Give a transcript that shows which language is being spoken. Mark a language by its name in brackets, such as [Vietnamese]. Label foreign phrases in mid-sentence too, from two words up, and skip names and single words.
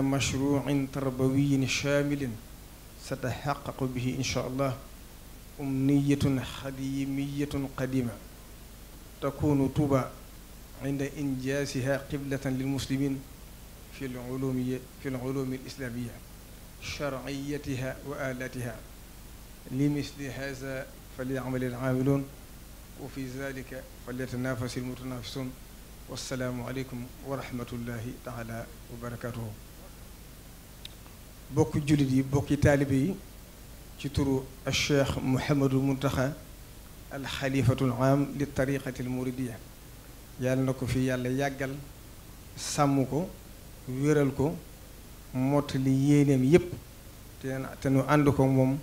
[Arabic] مشروع تربوي شامل ستحقق به إن شاء الله أمنية خديمية قديمة تكون طوبى عند إنجازها قبلة للمسلمين في العلوم الإسلامية شرعيتها وآلاتها لمثل هذا فليعمل العاملون وفي ذلك فليتنافس المتنافسون والسلام عليكم ورحمة الله تعالى وبركاته. [Wolof] bokki jullit yi bokki taalibe yi ci turu Cheikh Mouhamadul Muntaxa [Arabic] الخليفة العام للطريقة المريدية [Wolof] yàlla na ko fi yàlla yàggal sàmm ko wéral ko mottali yéeneem yépp te nu ànd ko moom.